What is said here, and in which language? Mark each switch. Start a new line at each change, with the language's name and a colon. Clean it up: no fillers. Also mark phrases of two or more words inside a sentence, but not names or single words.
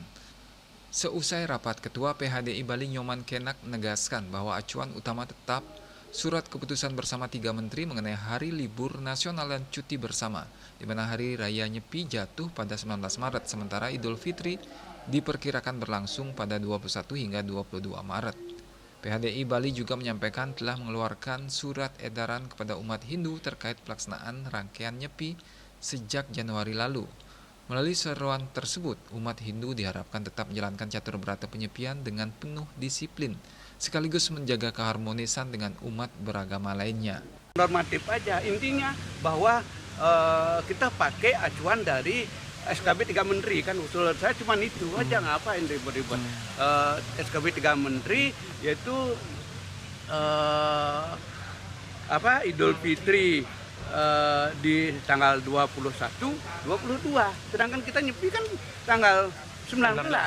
Indonesian: Seusai rapat, Ketua PHDI Bali Nyoman Kenak menegaskan bahwa acuan utama tetap surat keputusan bersama 3 menteri mengenai hari libur nasional dan cuti bersama, di mana Hari Raya Nyepi jatuh pada 19 Maret, sementara Idul Fitri diperkirakan berlangsung pada 21 hingga 22 Maret. PHDI Bali juga menyampaikan telah mengeluarkan surat edaran kepada umat Hindu terkait pelaksanaan rangkaian Nyepi sejak Januari lalu. Melalui seruan tersebut, umat Hindu diharapkan tetap menjalankan catur berata penyepian dengan penuh disiplin, sekaligus menjaga keharmonisan dengan umat beragama lainnya. Normatif aja, intinya bahwa kita pakai acuan dari SKB 3 Menteri, kan usul saya cuma itu aja, ngapain ribet-ribet. SKB 3 Menteri yaitu Idul Fitri di tanggal 21, 22, sedangkan kita nyepi kan tanggal 19.